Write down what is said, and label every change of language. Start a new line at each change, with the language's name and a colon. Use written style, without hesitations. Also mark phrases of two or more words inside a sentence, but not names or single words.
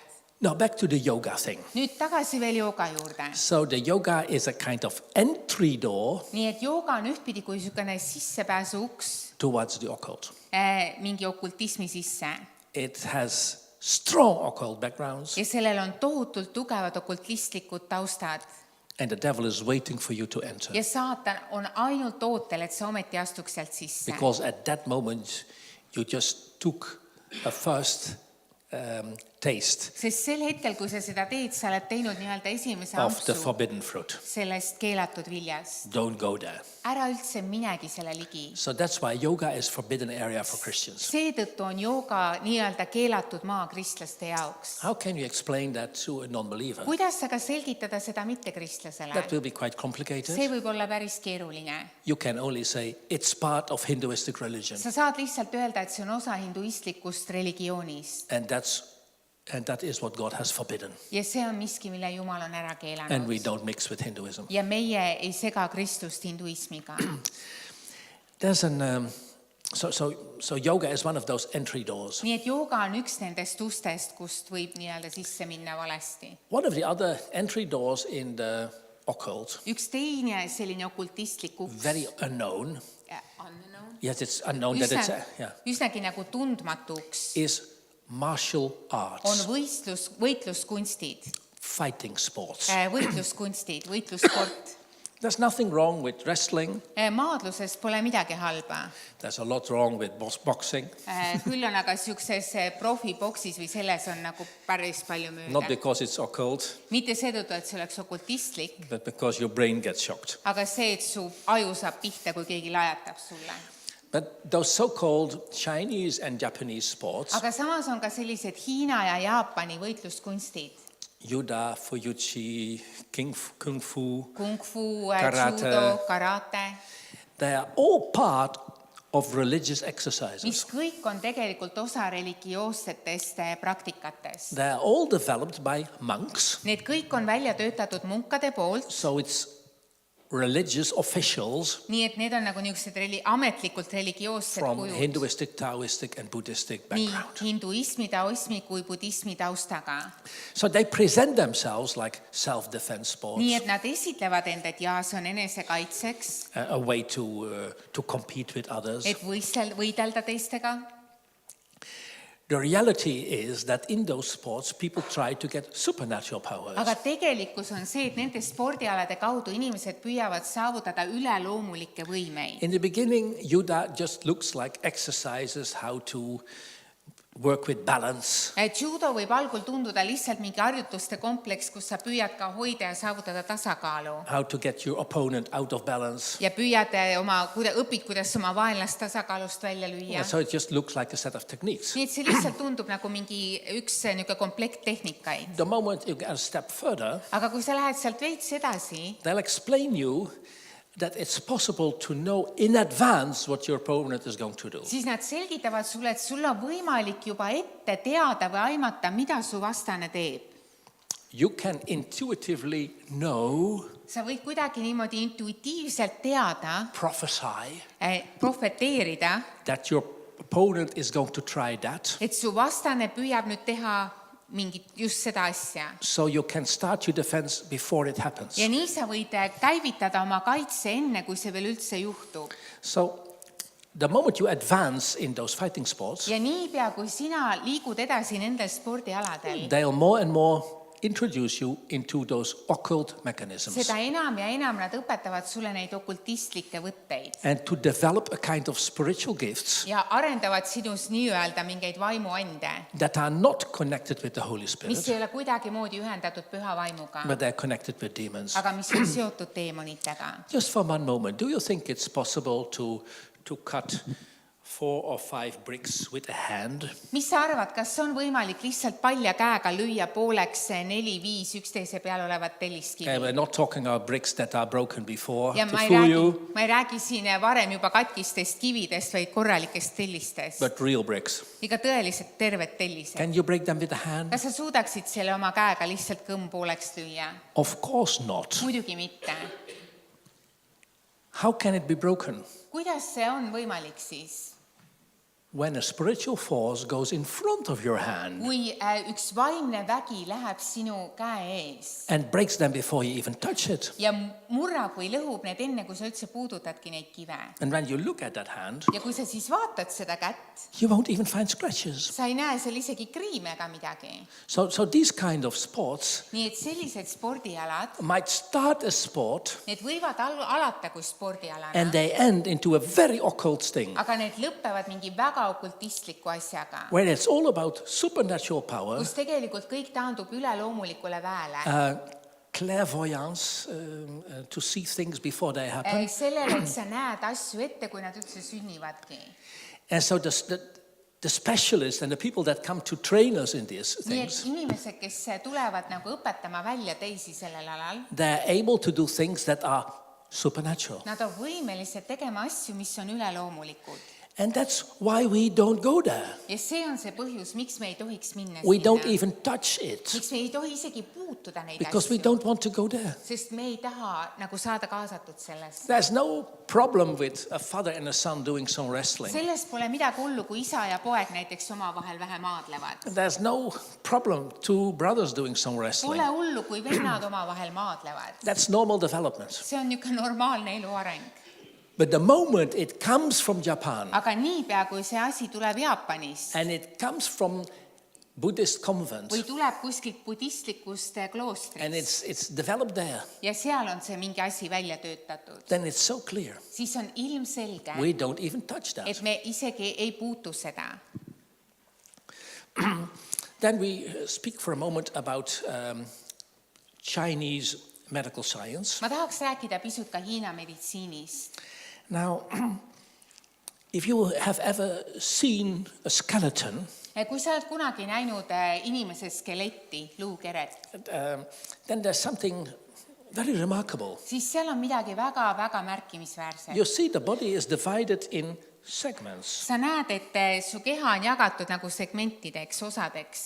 English: Now back to the yoga thing.
Estonian: Nüüd tagasi veel jooga juurde.
English: So the yoga is a kind of entry door
Estonian: Nii et jooga on ühtpidi kui niisugune sissepääsu uks
English: towards the occult.
Estonian: mingi okultismi sisse.
English: It has strong occult backgrounds,
Estonian: Ja sellel on tohutult tugevad okultistlikud taustad.
English: and the devil is waiting for you to enter.
Estonian: Ja saatan on ainult ootel, et sa ometi astuks sealt sisse.
English: Because at that moment you just took a first taste
Estonian: Sest sel hetkel, kui sa seda teed, sa oled teinud nii-öelda esimese
English: of the
Estonian: ampsu
English: forbidden fruit.
Estonian: sellest keelatud viljast.
English: Don't go there.
Estonian: Ära üldse minegi selle ligi.
English: So that's why yoga is forbidden area for Christians.
Estonian: Seetõttu on jooga nii-öelda keelatud maa kristlaste jaoks.
English: How can you explain that to a non-believer?
Estonian: Kuidas aga selgitada seda mittekristlasele?
English: That will be quite complicated.
Estonian: See võib olla päris keeruline.
English: You can only say it's part of Hinduistic religion.
Estonian: Sa saad lihtsalt öelda, et see on osa hinduistlikust religioonist.
English: And that is what God has forbidden.
Estonian: Ja see on miski, mille Jumal on ära
English: And
Estonian: keelanud.
English: we don't mix with Hinduism.
Estonian: Ja meie ei sega Kristust hinduismiga.
English: There's so yoga is one of those entry doors.
Estonian: Nii et jooga on üks nendest ustest, kust võib nii-öelda sisse minna valesti.
English: One of the other entry doors in the occult,
Estonian: Üks teine selline okultistlik uks.
English: very unknown. Unknown. Yes, it's unknown that it's
Estonian: Üsnagi nagu tundmatu uks.
English: is martial
Estonian: On
English: arts,
Estonian: võitluskunstid,
English: fighting sports.
Estonian: võitluskunstid, võitlussport.
English: There's nothing wrong with wrestling.
Estonian: Maadluses pole midagi halba.
English: There's a lot wrong with boxing.
Estonian: Küll on aga siukses profiboksis või selles on nagu päris palju
English: Not
Estonian: mööda.
English: because it's occult,
Estonian: Mitte seetõttu, et see oleks okultistlik,
English: but because your brain gets shocked.
Estonian: aga see, et su aju saab pihta, kui keegi lajatab sulle.
English: But those so-called Chinese and Japanese sports,
Estonian: Aga samas on ka sellised Hiina ja Jaapani võitluskunstid.
English: judo, fuyuchi,
Estonian: kung fu,
English: Kung fu, Karate.
Estonian: judo, karate,
English: they are all part of religious exercises.
Estonian: mis kõik on tegelikult osa religioossetest praktikatest.
English: They are all developed by monks,
Estonian: Need kõik on välja töötatud munkade poolt,
English: so it's religious officials
Estonian: nii et need on nagu niisugused ametlikult religioossed
English: from
Estonian: kujud.
English: Hinduistic, Taoistic and Buddhistic
Estonian: Nii
English: background.
Estonian: hinduismi, taoismi kui budismi taustaga.
English: So they present themselves like self-defense sports,
Estonian: Nii et nad esitlevad end, et jaa, see on enesekaitseks,
English: a way to compete with others.
Estonian: et võidelda teistega.
English: The reality is that in those sports, people try to get supernatural powers.
Estonian: Aga tegelikkus on see, et nende spordialade kaudu inimesed püüavad saavutada üleloomulikke võimeid.
English: In the beginning, yoga just looks like exercises how to work with balance.
Estonian: Judo võib algul tunduda lihtsalt mingi harjutuste kompleks, kus sa püüad ka hoida ja saavutada tasakaalu.
English: How to get your opponent out of balance.
Estonian: Ja püüad õpid, kuidas oma vaenlast tasakaalust välja lüüa.
English: So it just looks like a set of techniques.
Estonian: Nii et see lihtsalt tundub nagu mingi üks komplekt tehnikaid.
English: The moment you get a step further,
Estonian: Aga kui sa lähed sealt veits edasi,
English: they'll explain you that it's possible to know in advance what your opponent is going to do.
Estonian: siis nad selgitavad sulle, et sul on võimalik juba ette teada või aimata, mida su vastane teeb.
English: You can intuitively know,
Estonian: Sa võid kuidagi niimoodi intuitiivselt teada,
English: prophesy
Estonian: profeteerida,
English: that your opponent is going to try that.
Estonian: et su vastane püüab nüüd teha mingit just seda asja.
English: So you can start your defense before it happens.
Estonian: Ja nii sa võid käivitada oma kaitse enne, kui see veel üldse juhtub.
English: So the moment you advance in those fighting sports,
Estonian: Ja niipea, kui sina liigud edasi nendel spordialadel,
English: they'll more and more introduce you into those occult mechanisms.
Estonian: seda enam ja enam nad õpetavad sulle neid okultistlikke võtteid.
English: And to develop a kind of spiritual gifts
Estonian: Ja arendavad sinus nii-öelda mingeid vaimuande,
English: that are not connected with the Holy
Estonian: mis
English: Spirit,
Estonian: ei ole kuidagi moodi ühendatud püha vaimuga,
English: but they're connected with demons.
Estonian: aga mis on seotud teemonitega.
English: Just for one moment, do you think it's possible to cut 4 or 5 bricks with a hand?
Estonian: Mis sa arvad, kas on võimalik lihtsalt palja käega lüüa pooleks 4-5 üksteise peal olevat telliskivi?
English: Okay, we're not talking about bricks that are broken before
Estonian: Ja
English: to
Estonian: ma
English: fool you,
Estonian: ei räägi siin varem juba katkistest kividest, vaid korralikest tellistest.
English: but real bricks.
Estonian: Iga tõeliselt terved tellised.
English: Can you break them with a hand?
Estonian: Kas sa suudaksid selle oma käega lihtsalt kõmm pooleks lüüa?
English: Of course not.
Estonian: Muidugi mitte.
English: How can it be broken?
Estonian: Kuidas see on võimalik siis?
English: When a spiritual force goes in front of your hand
Estonian: Kui üks vaimne vägi läheb sinu käe ees
English: and breaks them before you even touch it.
Estonian: ja murrab või lõhub need enne, kui sa üldse puudutadki neid kive.
English: And when you look at that hand,
Estonian: Ja kui sa siis vaatad seda kätt,
English: you won't even find scratches.
Estonian: sa ei näe seal isegi kriime ega midagi.
English: So these kind of sports
Estonian: Nii et sellised spordialad,
English: might start as sport
Estonian: need võivad alata kui
English: and
Estonian: spordialana,
English: they end into a very occult thing,
Estonian: aga need lõppevad mingi väga okultistliku asjaga,
English: where it's all about supernatural power,
Estonian: kus tegelikult kõik taandub üleloomulikule väele.
English: clairvoyance, to see things before they happen.
Estonian: Sellele, et sa näed asju ette, kui nad üldse sünnivadki.
English: And so the specialists and the people that come to train us in these
Estonian: Nii et
English: things,
Estonian: inimesed, kes tulevad nagu õpetama välja teisi sellel alal,
English: they're able to do things that are supernatural.
Estonian: nad on võimelised tegema asju, mis on üleloomulikud.
English: And that's why we don't go there.
Estonian: Ja see on see põhjus, miks me ei tohiks minna
English: We don't
Estonian: sinna.
English: even touch it
Estonian: Miks me ei tohi isegi puutuda neid
English: because we
Estonian: asju,
English: don't want to go there.
Estonian: sest me ei taha nagu saada kaasatud sellesse.
English: There's no problem with a father and a son doing some wrestling.
Estonian: Selles pole midagi hullu, kui isa ja poeg näiteks omavahel vähe maadlevad.
English: There's no problem two brothers doing some wrestling.
Estonian: Pole hullu, kui vennad omavahel maadlevad.
English: That's normal development.
Estonian: See on niisugune normaalne eluareng.
English: But the moment it comes from Japan
Estonian: Aga niipea, kui see asi tuleb Jaapanist
English: and it comes from Buddhist convent
Estonian: või tuleb kuskilt budistlikust
English: and
Estonian: kloostrist
English: it's developed there,
Estonian: ja seal on see mingi asi välja töötatud,
English: then it's so clear.
Estonian: siis on ilmselge,
English: We don't even touch that.
Estonian: et me isegi ei puutu seda.
English: Then we speak for a moment about Chinese medical science.
Estonian: Ma tahaks rääkida pisut ka Hiina meditsiinist.
English: Now, if you have ever seen a skeleton,
Estonian: Kui sa oled kunagi näinud inimese skeletti, luukeret,
English: then there's something very remarkable.
Estonian: siis seal on midagi väga-väga märkimisväärset.
English: You see the body is divided in segments.
Estonian: Sa näed, et su keha on jagatud nagu segmentideks, osadeks.